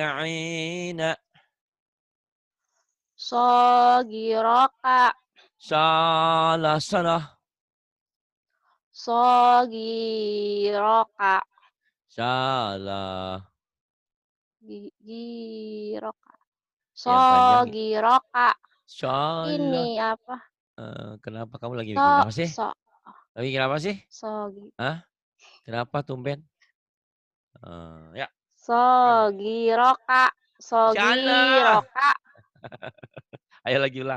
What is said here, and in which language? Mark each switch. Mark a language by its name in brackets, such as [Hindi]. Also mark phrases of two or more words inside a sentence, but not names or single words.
[Indonesian] Khadi'ina. Sogiroka. Salah. Sogiroka. Salah. Giroka. Yang panjang. Sogiroka. Salah. Ini apa? Kenapa kamu lagi bikin So, apa sih? so, Lagi bikin apa sih? sogi. Hah? Kenapa tumben? Ya, panjang. Sogiroka. Salah. Sogiroka. Ayo lagi ulang.